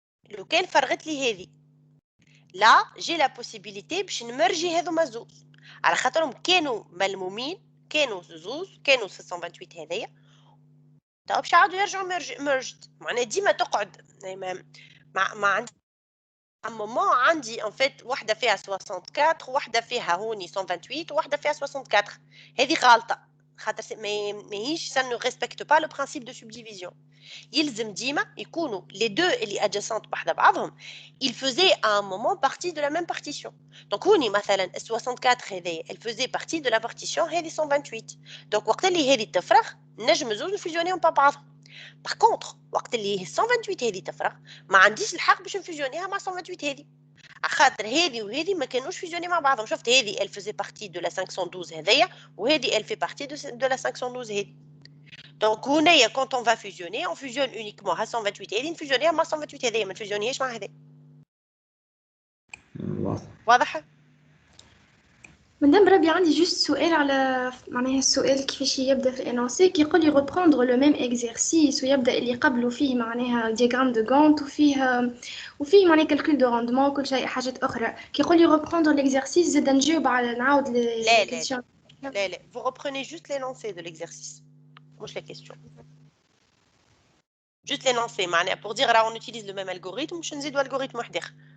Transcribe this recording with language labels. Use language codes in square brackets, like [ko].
[ar] لو كان فرغت لي هذه لا جي لا بوسيبيليتي باش نمرجي هذوما زوز على خاطرهم كانوا ملمومين كانوا زوز كانوا 628 هذيا تو باش يعاودوا يرجعوا ميرجد. معناها ديما تقعد ما عندي مومون عندي ان فيت واحده فيها 64 وواحده فيها هوني 128 وواحده فيها 64. هذه غلطه خاطر ماهيش سا نو ريسبكت با لو برانسيب دو سبديفيزيون. يلزم ديما يكونوا لي دو اللي ادجاسونت بحذا بعضهم [fr] il faisait à un moment partie de la même partition. donc [ar] هوني مثلا [fr] 64 هذه elle faisait partie de la partition هذه 128. [ar] donc وقت اللي هذه تفرغ نجم زوج نفيزيونيهم مع بعضهم. باغ كونطخ وقت اللي 128 هذه تفرغ ما عنديش الحق باش نفيزيونيها مع 128 هذه خاطر هذه وهذه ما كانوش فيزيوني مع بعضهم. شفت هذه [fr] elle faisait partie de la 512 [ar] هذيا وهذه [fr] elle fait partie de la 512 هذه. [ar] donc هنايا [fr] quand on va fusionner on fusionne uniquement à [ar] 128 هذه نفيزيونيها مع 128 هذيا ما نفيزيونيهاش مع هذه. واضح؟ مدام ربي عندي جوست سؤال على معناها السؤال كيفاش يبدا في الانونسي كيقول لي ريبروندر لو ميم اكزرسيس ويبدا اللي قبله فيه معناها دياغرام دو غانت وفيه معناها كالكول دو روندمون كل شيء حاجات اخرى كيقول لي ريبروندر ليكزرسيس زاد نجاوب على نعاود [fr] لا vous reprenez juste l'énoncé de l'exercice مش la question. Juste l'énoncé, معناها pour dire là on utilise le même algorithme [ar] مش نزيدوا [fr] algorithme [ar] واحد آخر.